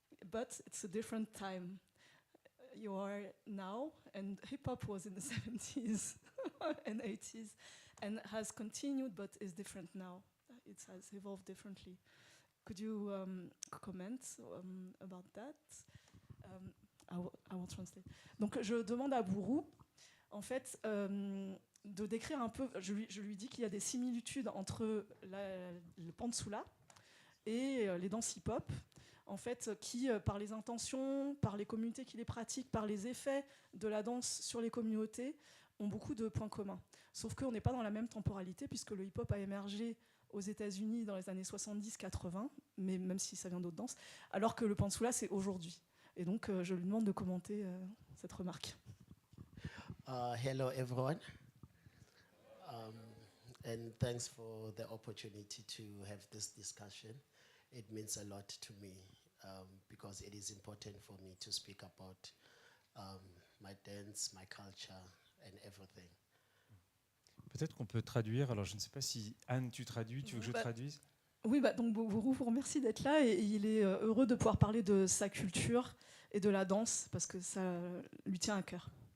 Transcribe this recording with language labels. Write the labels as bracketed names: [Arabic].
[English] But it's a different time. You are now, and hip-hop was in the 70s and 80s, and has continued, but is different now. It has evolved differently. Could you comment about that? I will translate. [French] Donc, je demande à Buru, en fait, de décrire un peu. Je lui dis qu'il y a des similitudes entre le pantsula et les danses hip-hop, en fait, qui, par les intentions, par les communautés qui les pratiquent, par les effets de la danse sur les communautés, ont beaucoup de points communs. Sauf qu'on n'est pas dans la même temporalité, puisque le hip-hop a émergé aux États-Unis dans les années 70-80, mais même si ça vient d'autres danses, alors que le pantsula, c'est aujourd'hui. Et donc, je lui demande de commenter cette remarque. [English] Hello, everyone. And thanks for the opportunity to have this discussion. It means a lot to me because it is important for me to speak about my dance, my culture and everything. [French] Peut-être qu'on peut traduire. Alors, je ne sais pas si Anne, tu traduis. Tu veux que je traduise? Oui, donc Buru vous remercie d'être là et il est heureux de pouvoir parler de sa culture et de la danse parce que ça lui tient à cœur.